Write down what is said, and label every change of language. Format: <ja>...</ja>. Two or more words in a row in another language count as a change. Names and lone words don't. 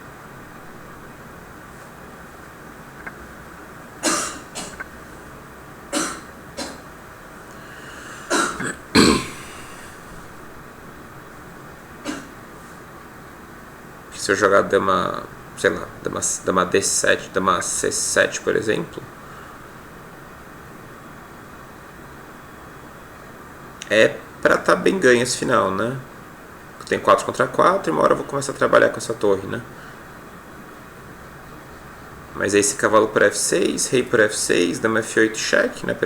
<pt>Se eu jogar dama, sei lá, dama D7, dama C7, por exemplo, é pra tá bem ganho esse final, né? Tem 4 contra 4 e uma hora eu vou começar a trabalhar com essa torre, né? Mas aí esse cavalo por F6, rei por F6, dama F8 cheque, né?</pt>